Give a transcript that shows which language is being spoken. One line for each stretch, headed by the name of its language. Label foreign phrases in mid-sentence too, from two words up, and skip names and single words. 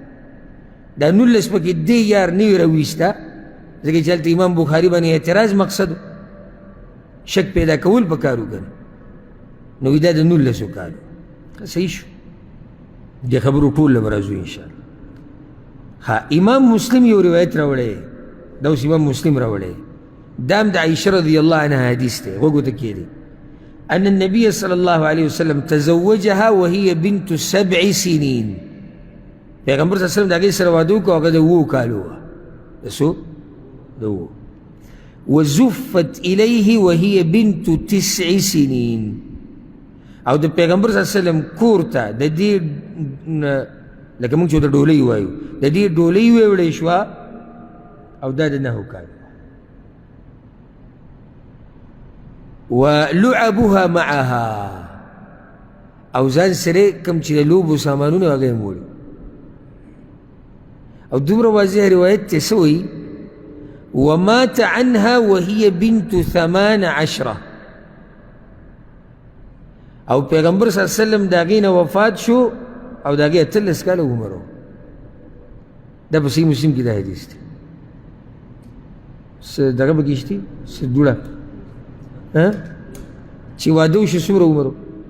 Pashto: دا 19 پکې دې یار نوي راویسته ځکه چې هلته امام بخاري باندې اعتراض مقصد شک پیدا کول پکار و کنه. نو وایي دا د 19 کالو. صحیح شو، دې خبرو ټول له به راځو انشاءالله. ها امام مسلم یو روایت راوړی، دا اوس امام مسلم راوړی، دا هم د عایشه
Arabic: رضی الله عنها
Pashto: حدیث دی، غوږو ته کښېږدئ.
Arabic: أن النبي صلى الله عليه وسلم تزوجها وهي بنت 7 سنين.
Pashto: پیغمبر
Arabic: صلی الله علیه وسلم
Pashto: د هغې سره واده وکړو، هغه د 7 کالو وه. د څو؟ د 7.
Arabic: وزفت إليه وهي بنت 9 سنين.
Pashto: او د پیغمبر
Arabic: صلی الله علیه وسلم
Pashto: کور ته د دې لکه موږ چې ورته ډولۍ وایو، د دې ډولۍ ویوړې شوه او دا د 9 کالو.
Arabic: ولعبها معها،
Pashto: او ځان سره کوم چې د لوبو سامانونه هغه یې موړي. او دومره واضح روایت ته څه وایي؟
Arabic: ومات عنها وهي بنت 18.
Pashto: او پیغمبر
Arabic: صلی الله علیه وسلم
Pashto: د هغې نه وفات شو او د هغې 18 کاله عمر و. دا په صحیح مسلم کې دا حدیث دی. څه دغه پکې شته څه دوړه چې واده وشو څومره عمر و؟